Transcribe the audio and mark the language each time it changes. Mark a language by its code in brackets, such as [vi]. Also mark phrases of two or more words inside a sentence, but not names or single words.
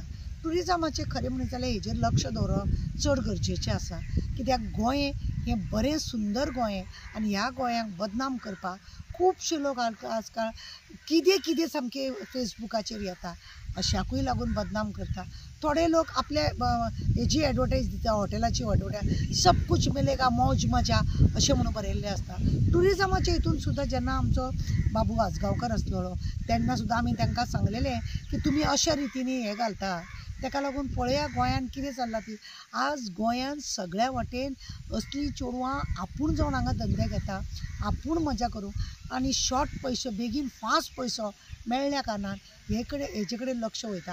[kok] टुरिजमाचें खरें म्हणत जाल्यार हेजेर लक्ष दवरप चड गरजेचें आसा, कित्याक गोंय हें बरें सुंदर गोंय आनी ह्या गोंयाक बदनाम करपाक खुबशे लोक आजकाल कितें सामके फेसबुकाचेर येता अशाकूय लागून बदनाम करता। थोडे लोक आपले हेजी एडवर्टायज दिता, हॉटेलाची एडवर्टायज, [hi] सब कुछ मिलेगा मौज मजा [kok] अशें म्हणून बरयल्लें आसता। टुरिजमाच्या हितून सुद्दां जेन्ना आमचो बाबू आजगांवकर आसलेलो तेन्ना सुद्दां आमी तांकां सांगलेलें की तुमी अशा रितीनी हें घालता, ताका लागून पळया गोंयान कितें चल्लां ती। आज गोंयान सगळ्या वटेन असली चेडवां आपूण जावन हांगा धंदे घेता, आपूण मजा करूं आनी शॉर्ट पयसो बेगीन फास्ट पयसो मेळ्ळ्या कारणान हेजे कडेन लक्ष वयता।